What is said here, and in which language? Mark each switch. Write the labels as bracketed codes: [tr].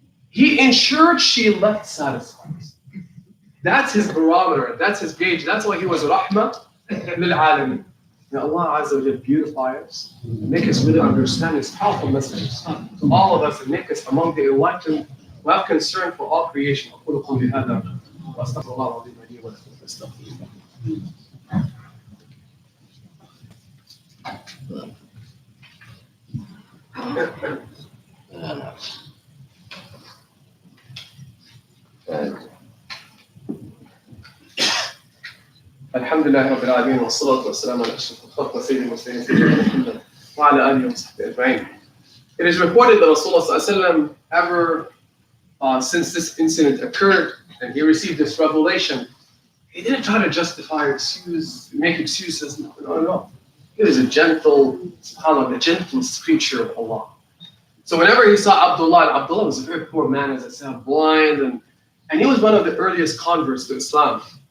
[en] He ensured she left satisfied. That's his barometer, that's his gauge. That's why he was rahmah lil alamin. May Allah Azza wa Jalla beautify us, make us really understand His powerful messages to all of us, and make us among the enlightened who have concern for all creation. [ar] أقول قولي هذا وأستغفر الله العظيم لي ولكم فاستغفروه. الحمد لله رب العالمين والصلاة والسلام على أشرف الخلق وسيد المرسلين سيدنا محمد وعلى آله وصحبه أجمعين. [en] It is reported that Rasulullah ever since this incident occurred and he received this revelation, he didn't try to justify or make excuses. No. He was a gentle, subhanAllah, the gentlest creature of Allah. So whenever he saw Abdullah was a very poor man, as I said, blind, and he was one of the earliest converts to Islam.